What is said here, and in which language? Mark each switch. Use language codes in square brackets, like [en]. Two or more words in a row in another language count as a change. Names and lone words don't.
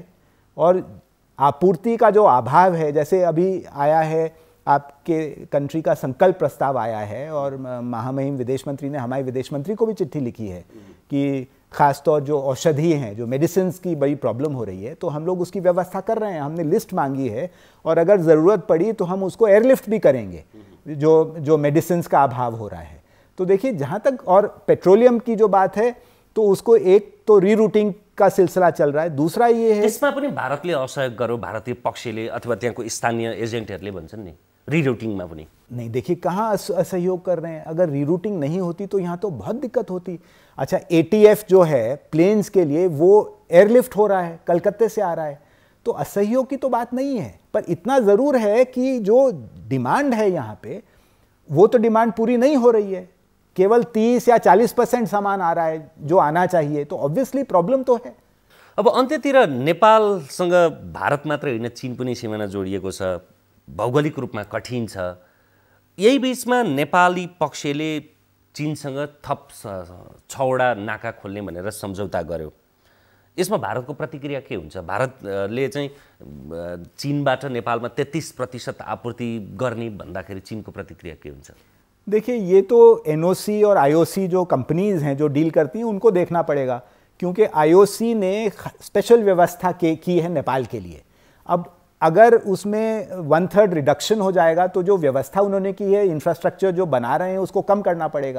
[hi] और आपूर्ति का जो अभाव है, जैसे अभी आया है आपके कंट्री का संकल्प प्रस्ताव आया है और महामहिम विदेश मंत्री ने हमारे विदेश मंत्री को भी चिट्ठी लिखी है कि खासतौर जो औषधि हैं, जो मेडिसिन की बड़ी प्रॉब्लम हो रही है, तो हम लोग उसकी व्यवस्था कर रहे हैं। हमने लिस्ट मांगी है और अगर ज़रूरत पड़ी तो हम उसको एयरलिफ्ट भी करेंगे जो मेडिसिन का अभाव हो रहा है। तो देखिए, जहाँ तक और पेट्रोलियम की जो बात है तो उसको एक तो रीरूटिंग का सिलसिला चल रहा है, दूसरा ये है [ne] त्यसमा पनि भारतले असहयोग गर्यो, भारतीय पक्षले अथवा त्यहाँको स्थानीय एजेन्टहरूले भन्छन् नि रीरूटिङमा पनि। [hi] नहीं, देखिए कहाँ असहयोग कर रहे हैं। अगर रीरूटिंग नहीं होती तो यहाँ तो बहुत दिक्कत होती। अच्छा, ATF जो है प्लेन्स के लिए वो एयरलिफ्ट हो रहा है, कलकत्ते से आ रहा है, तो असहयोग की तो बात नहीं है। पर इतना ज़रूर है कि जो डिमांड है यहाँ पे वो तो डिमांड पूरी नहीं हो रही है। केवल 30 या 40% सामान आ रहा है जो आना चाहिए, तो [en] obviously problem [hi] तो है। [ne] अब अन्त्यतिर नेपालसँग भारत मात्र होइन, चीन पनि सीमाना जोडिएको छ, भौगोलिक रूपमा कठिन छ। यही बीचमा नेपाली पक्षले चीनसँग थप 6वटा नाका खोल्ने भनेर सम्झौता गर्यो। यसमा भारतको प्रतिक्रिया के हुन्छ? भारतले चाहिँ चीनबाट नेपालमा 33% आपूर्ति गर्ने भन्दाखेरि चीनको प्रतिक्रिया के हुन्छ? [hi] देखिए, ये तो NOC और IOC जो कंपनीज हैं जो डील करती हैं उनको देखना पड़ेगा, क्योंकि IOC ने स्पेशल व्यवस्था की है नेपाल के लिए। अब अगर उसमें 1/3 रिडक्शन हो जाएगा तो जो व्यवस्था उन्होंने की है, इंफ्रास्ट्रक्चर जो बना रहे हैं, उसको कम करना पड़ेगा।